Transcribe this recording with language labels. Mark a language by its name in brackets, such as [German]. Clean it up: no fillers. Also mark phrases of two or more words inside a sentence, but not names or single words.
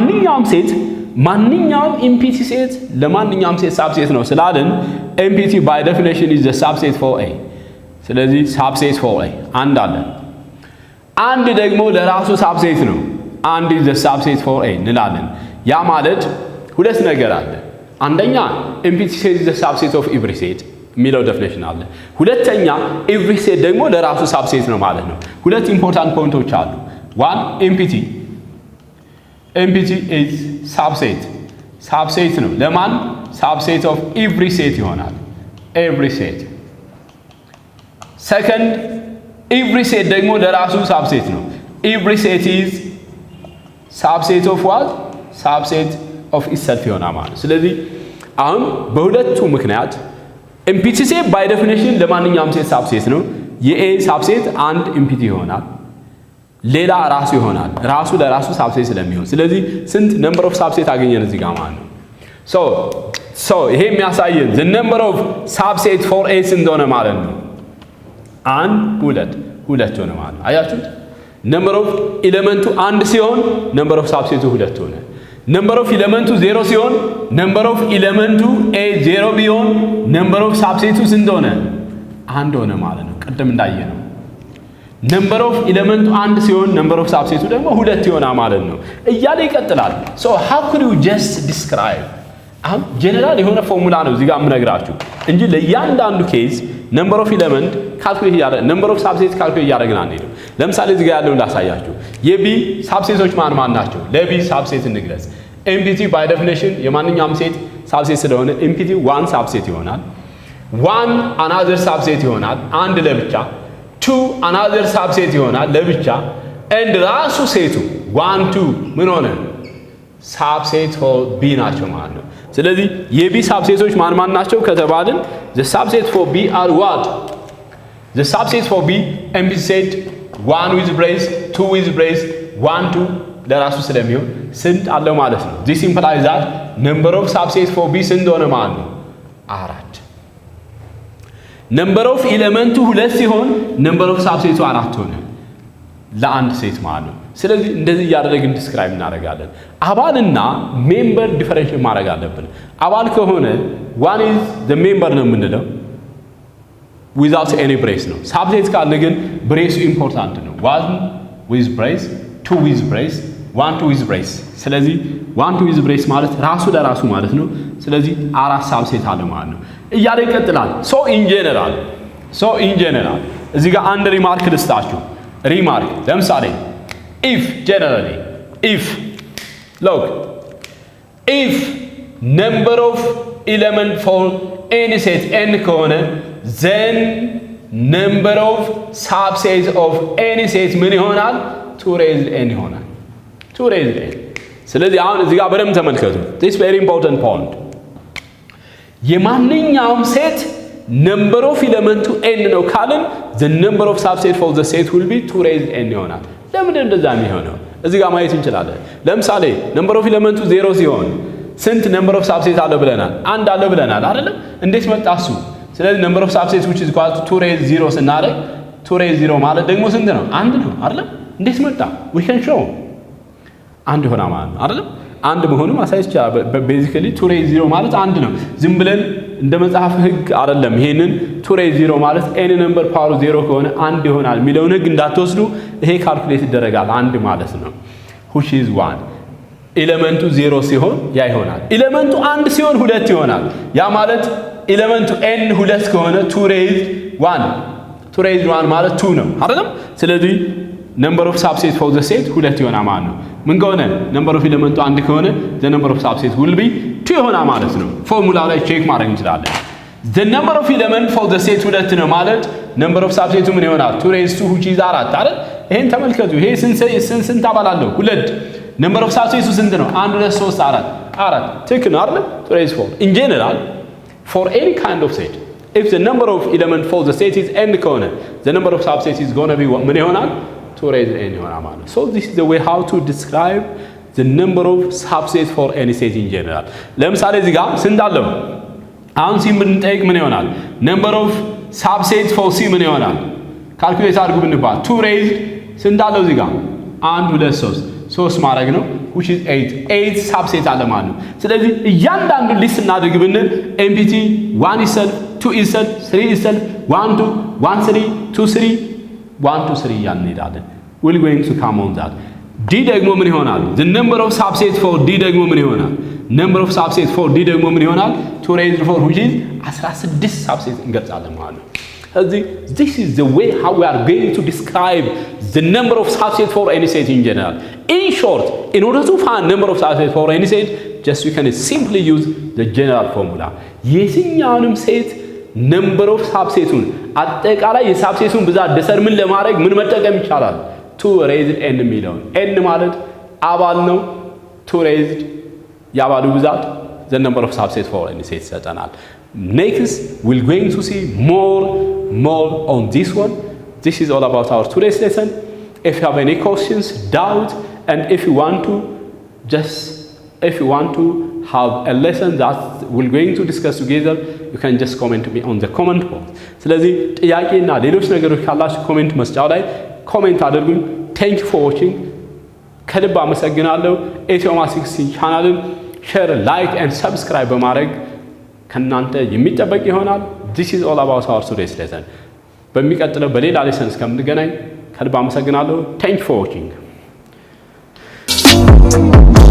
[Amharic] ማንኛውም [English] empty set [Amharic] ለማንኛውም ሴት ሳብሴት ነው ስላልን [English] empty by definition is the subset for a [Amharic] ስለዚህ ሳብሴት [English] for a [Amharic] አንድ ደግሞ ለራሱ ሳብሴት ነው አንድ [English] is the subset for a [Amharic] እንላለን ያ ማለት ሁለት ነገር አለ አንደኛ [English] empty set is the subset of every set [Amharic] የሚለው ዴፊኒሽን አለ ሁለተኛ [English] every set [Amharic] ደግሞ ለራሱ ሳብሴት ነው ማለት ነው ሁለት [English] important points [Amharic] አሉ [English] one empty is subset [Amharic] ነው ለማን [English] subset of every set [Amharic] ይሆናል [English] every set second every set [Amharic] ደግሞ ለራሱ ሳብሴት ነው [English] every set is subset of what subset of itself [Amharic] ይሆናል ማለት ስለዚህ አሁን በሁለቱ ምክንያት [English] empty set by definition [Amharic] ለማንኛውም ሴት ሳብሴት ነው የኤ ሳብሴት አንድ ኢምፒቲ ይሆናል ሌላ ራሱ ይሆናል ራሱ ለራሱ ሳብሴት ስለሚሆን ስለዚህ ስንት [English] number of subset [Amharic] አገኘን እዚህ ጋር ማለት ነው so ይሄ የሚያሳየን [English] the number of subset for a [Amharic] እንደሆነ ማለት ነው ሁለት ሆነ ማለት ነው አያችሁት [English] number of [Amharic] ኤሌመንቱ አንድ ሲሆን [English] number of subset [Amharic] ሁለት ሆነ [English] number of [Amharic] ኤሌመንቱ 0 ሲሆን [English] number of [Amharic] ኤሌመንቱ a 0 ቢሆን [English] number of subset [Amharic] ስንት ሆነ አንድ ሆነ ማለት ነው ቀደም እንዳየነው [English] number of [Amharic] ኤሌመንቱ አንድ ሲሆን [English] number of subset [Amharic] ደግሞ ሁለት ይሆናል ማለት ነው እያለ ይቀጥላል [English] so how could you just describe [Amharic] አሁን ጀነራል የሆነ ፎርሙላ ነው እዚህ ጋር የምነግራችሁ እንጂ ለእያንዳንዱ ኬዝ [English] number of element [Amharic] ካልኩሌት ያደረግን [English] number of subset [Amharic] ካልኩሌት ያደረግን አንሄድም ለምሳሌ እዚህ ጋር ያለውን ላሳያችሁ የቢ ሳብሴቶች ማን ናቸው ለቢ ሳብሴት እንግለጽ [English] empty by definition [Amharic] የማንኛውም ሴት ሳብሴት ስለሆነ ኢምፒቲ 1 ሳብሴት ይሆናል 1 [English] another subset [Amharic] ይሆናል አንድ ለብቻ 2 [English] another subset [Amharic] ይሆናል ለብቻ and ራሱ ሴቱ 1 2 ምን ሆነ [English] subset for b [Amharic] ናቸው ማለት ነው ስለዚህ የቢ ሳብሴቶች ማን ናቸው ከተባልን [English] the subset for b are what the subset for b empty set 1 with brace 2 with brace 1 2 [Amharic] ለራሱ ስለሚሆን ስንት አለው ማለት ነው [English] this implies that number of subset for b [Amharic] ስንት ሆነ ማለት ነው [English] 4 number of ኤሌመንቱ 2 ሲሆን number of subset 4 [Amharic] ሆነ ለአንድ ሴት ማለት ነው ስለዚህ እንደዚህ ያደረግን ዲስክራይብ እናደርጋለን አባልና ሜምበር ዲፈረንሺየት ማድረግ አለብን አባል ከሆነ one [English] is the member [Amharic] ነው የምንለው [English] without any brace [Amharic] ነው ሳብሴት ካለ ግን ብሬሱ ኢምፖርታንት ነው [English] 1 with brace 2 with brace 1 2 with brace [Amharic] ስለዚህ 1 2 with brace ማለት ራሱ ለራሱ ማለት ነው ስለዚህ አራት ሳብሴት አለ ማለት ነው እያለ ይቀጥላል [English] so in general [Amharic] እዚህ ጋር አንድ ሪማርክ ልስጣችሁ ሪማርክ ለምሳሌ [English] if generally if number of element for any set n ከሆነ then number of subsets of any set [Amharic] ምን ይሆናል [English] 2 raised n ይሆናል 2 raised n [Amharic] ስለዚህ አሁን እዚህ ጋር በደንብ ተመልከቱ [English] this very important point [Amharic] የማንኛውም ሴት [English] number of element n [Amharic] ነው ካልን [English] the number of subset for the set will be 2 raised n [Amharic] ይሆናል። ለምን እንደዛ የሚሆነው እዚህ ጋር ማየት እንችላለን። ለምሳሌ [English] number of element 0 [Amharic] ሲሆን ስንት [English] number of subset [Amharic] አለ ብለናል? አንድ አለ ብለናል አይደለም? እንዴት መጣ እሱ? ስለዚህ [English] number of subsets which is equal to 2 raised 0 [Amharic] ስናደርግ [English] 2 raised 0 [Amharic] ማለት ደግሞ ስንት ነው? አንድ ነው አይደለም? እንዴት መጣ? [English] we can show [Amharic] አንድ ሆና ማለት ነው አይደለም? አንድ መሆኑን ማሳየት ይችላል። basically [English] 2 raised 0 [Amharic] ማለት አንድ ነው። ዝም ብለን እንደ መጽሐፍ ህግ አይደለም። ይሄንን [English] 2 raised 0 [Amharic] ማለት [English] any number power 0 [Amharic] ከሆነ አንድ ይሆናል የሚለውን ህግ እንዳትወስዱ። ይሄ ካልኩሌት ይደረጋል አንድ ማለት ነው [English] which is 1 [Amharic] ኤሌመንቱ 0 ሲሆን ያ ይሆናል። ኤሌመንቱ 1 ሲሆን 2 ይሆናል። ያ ማለት ኤሌመንቱ n 2 ከሆነ [English] 2 raised 1 [Amharic] ማለት 2 ነው አይደለም? [English] ስለዚህ number of subsets for the set 2 [Amharic] ይሆናል ማለት ነው። ምን ከሆነ [English] number of ኤሌመንቱ 1 ከሆነ the number of subsets will be 2 [Amharic] ይሆናል ማለት ነው። ፎርሙላው ላይ ቼክ ማድረግ እንችላለን። [English] the number of element for the set 2 [Amharic] ነው ማለት [English] number of subsets [Amharic] ምን ይሆናል? [English] 2 raised 2 which is 4 [Amharic] አይደል? ይሄን ተመልከቱ። ይሄ ስንት አባል አለው? 2 [English] number of subsets [Amharic] ስንት ነው? 1 2 3 4 ትክክል ነው አይደል? [English] 2 raised 4 in general for any kind of set if the number of element for the set is n ከሆነ the number of subsets is going to be [Amharic] ምን ይሆናል? [English] 2 raised n [Amharic] ይሆናል ማለት ነው። [English] so this is the way how to describe the number of subsets for any set in general። [Amharic] ለምሳሌ እዚህ ጋር ስንት አለው? አሁን ሲ ብንጠይቅ ምን ይሆናል? [English] number of subsets for c [Amharic] ምን ይሆናል? ካልኩሌት አድርጉ ብንባል [English] 2 raised [Amharic] ስንት አለው እዚህ ጋር? 1 2 3 ማድረግ ነው [English] which is 8 subset [Amharic] አለ ማለት ነው። ስለዚህ እያንዳንዱ ሊስት እናድርግ ብንል ኤምፒቲ [English] 1 itself 2 itself 3 itself [Amharic] 1 2 1 3 2 3 1 2 3 እያልን እንሄዳለን። [English] we're going to come on that d [Amharic] ደግሞ ምን ይሆናል? [English] the number of subsets for d [Amharic] ደግሞ ምን ይሆናል? [English] number of subsets for d [Amharic] ደግሞ ምን ይሆናል? [English] 2 raised 4 which is 16 subsets [Amharic] እንገልጻለን ማለት ነው። [English] this is the way how we are going to describe the number of subsets for any set in general. In short, in order to find number of subsets for any set, just we can simply use the general formula. [Amharic] የትኛውንም ሴት [English] number of subsets [Amharic] አጠቃላይ የሳብሴቱን ብዛት ዲተርሚን ለማድረግ ምን መጠቀም ይቻላል? [English] 2 raised n [Amharic] የሚለውን n ማለት አባል ነው። [English] 2 raised [Amharic] የአባሉ ብዛት [English] the number of subsets for any set [Amharic] ይሰጠናል። [English] Next we're going to see more on this one. This is all about our today's lesson. If you have any questions, doubt, and if you want to have a lesson that we're going to discuss together, you can just comment to me on the comment box. [Amharic] ስለዚህ ጥያቄና ሌሎች ነገሮች ካላችሁ ኮሜንት መስጫው ላይ ኮሜንት አድርጉኝ። [English] Thank you for watching. [Amharic] ከልብ አመሰግናለሁ። ኢትዮማቲክስ ቻናልን [English] share, like and subscribe [Amharic] በማድረግ ከናንተ የሚጠበቅ ይሆናል። [English] This is all about our today's lesson. [Amharic] በሚቀጥለው በሌላ ሌሰን እስከምንገናኝ ከልብ አመሰግናለሁ። [English] Thank you for watching.